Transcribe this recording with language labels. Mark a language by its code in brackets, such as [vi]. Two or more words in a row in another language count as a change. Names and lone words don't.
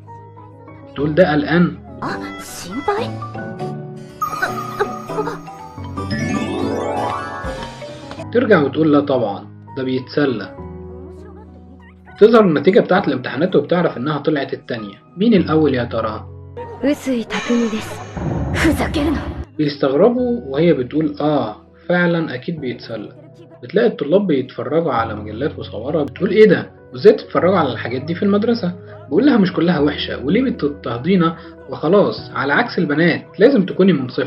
[ar] تقول ده قلقان؟ ترجع وتقول لا طبعا، ده بيتسلى. تظهر النتيجة بتاعت الامتحانات وبتعرف انها طلعت التانية. مين الاول يا ترى؟ [ja] 臼井匠です。ふざけるな。 [ar] بيستغربوا وهي بتقول فعلا اكيد بيتسلى. بتلاقي الطلاب بيتفرجوا على مجلات مصورة، بتقول ايه ده وازاي تتفرجوا على الحاجات دي في المدرسة. بقول لها مش كلها وحشة وليه بتضطهدينا وخلاص، على عكس البنات لازم تكوني منصفة.